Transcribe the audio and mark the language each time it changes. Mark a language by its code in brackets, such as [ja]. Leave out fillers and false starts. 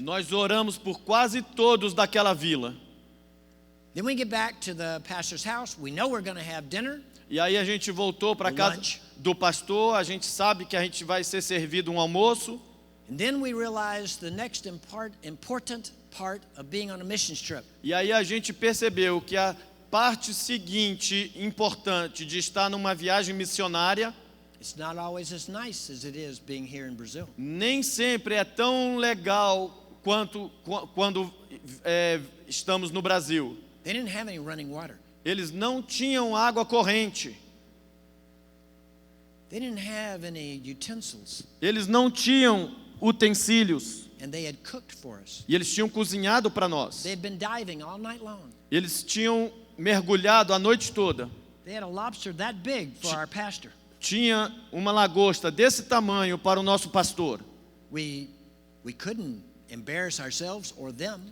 [pt] Nós oramos por quase todos daquela vila. [en] Then we get back to the pastor's house. We know we're going to have dinner. [pt] E aí a gente voltou para casa [en] Lunch. [pt] do pastor, a gente sabe que a gente vai ser servido um almoço. [en] And then we realized the next important part of being on a missions trip. [pt] E aí a gente percebeu que a parte seguinte importante de estar numa viagem missionária [en] It's not always as nice as it is being here in Brazil. [pt] nem sempre é tão legal quanto quando estamos no Brasil. [en] They didn't have any running water. [pt] Eles não tinham água corrente. [en] They didn't have any utensils. [pt] Eles não tinham utensílios. [en] And they had cooked for us. [pt] E eles tinham cozinhado para nós. [en] They had been diving all night long. [pt] Eles tinham mergulhado a noite toda. [en] They had a lobster that big for our pastor. [pt] Tinha uma lagosta desse tamanho para o nosso pastor. [en] We couldn't embarrass ourselves or them.